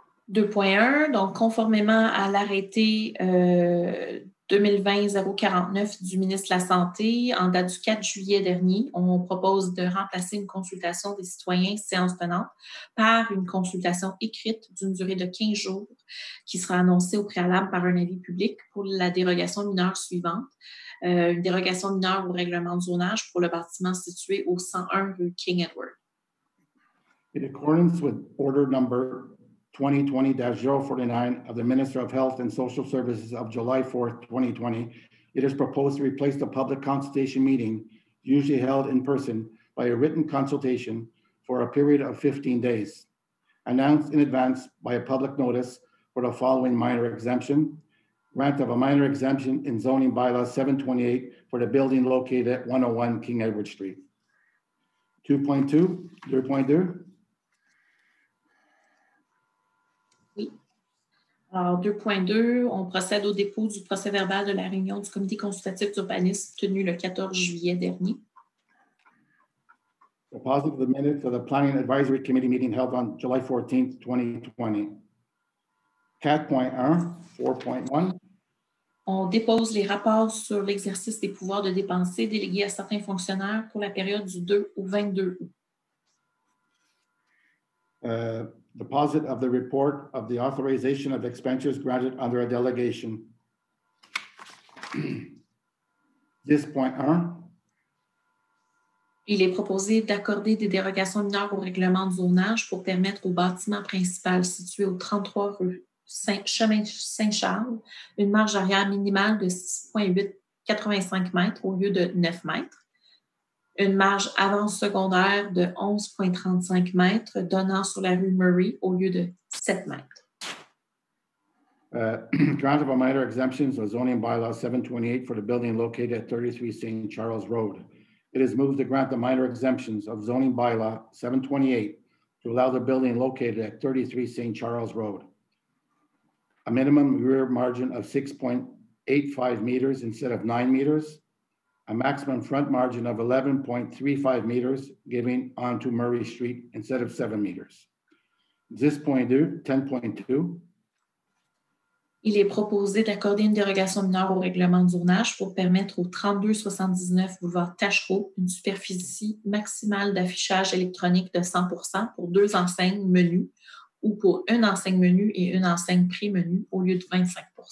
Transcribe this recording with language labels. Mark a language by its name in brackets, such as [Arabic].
[French] 2.1, donc conformément à l'arrêté 2020-049 du ministre de la Santé, en date du 4 juillet dernier, on propose de remplacer une consultation des citoyens séance tenante par une consultation écrite d'une durée de 15 jours qui sera annoncée au préalable par un avis public pour la dérogation mineure suivante. Une dérogation mineure au règlement de zonage pour le bâtiment situé au 101 rue King Edward. [English] In accordance with order number 2020-049 of the Minister of Health and Social Services of July 4th, 2020, it is proposed to replace the public consultation meeting usually held in person by a written consultation for a period of 15 days, announced in advance by a public notice for the following minor exemption: grant of a minor exemption in zoning bylaw 728 for the building located at 101 King Edward Street. 2.2, 2.2. [French] Oui. Alors, 2.2, on procède au dépôt du procès-verbal de la réunion du comité consultatif d'urbanisme tenue le 14 juillet dernier. [English] Deposit of the minutes of the Planning Advisory Committee meeting held on July 14th, 2020. 4.1, 4.1. [French] On dépose les rapports sur l'exercice des pouvoirs de dépenser délégués à certains fonctionnaires pour la période du 2 au 22 août. [English] Deposit of the report of the authorization of expenditures granted under a delegation. 10.1. [French] Il est proposé d'accorder des dérogations mineures au règlement de zonage pour permettre au bâtiment principal situé au 33 rue chemin Saint-Charles une marge arrière minimale de 6,85 mètres au lieu de 9 mètres. une marge avant-secondaire de 11,35 mètres donnant sur la rue Murray au lieu de 7 mètres. [English] Grant of a minor exemptions of zoning bylaw 728 for the building located at 33 St. Charles Road. It is moved to grant the minor exemptions of zoning bylaw 728 to allow the building located at 33 St. Charles Road. A minimum rear margin of 6.85 meters instead of 9 meters. A maximum front margin of 11.35 meters giving onto Murray Street instead of 7 meters. 10.2. [French] Il est proposé d'accorder une dérogation mineure au règlement de zonage pour permettre au 3279 boulevard Tachereau une superficie maximale d'affichage électronique de 100% pour 2 enseignes menus ou pour une enseigne menu et une enseigne prix-menu au lieu de 25%.